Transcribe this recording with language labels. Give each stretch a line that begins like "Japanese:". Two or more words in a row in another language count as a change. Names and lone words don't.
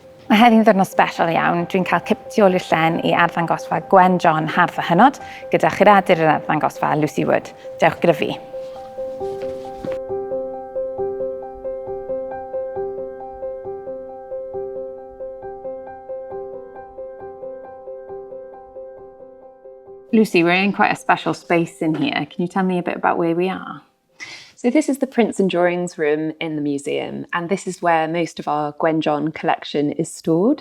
Welsh: Mae heddi'n ddiwrnod sbesial iawn. Dwi'n cael ciptio i'r llen i arddangosfa Gwen John hardd a hynod gyda curadur yr arddangosfa Lucy Wood. Dewch gyda fi.
English: Lucy, we're in quite a special space in here. Can you tell me a bit about where we are? So this is the prints and drawings room in the museum, and this is where most of our Gwen John collection is stored.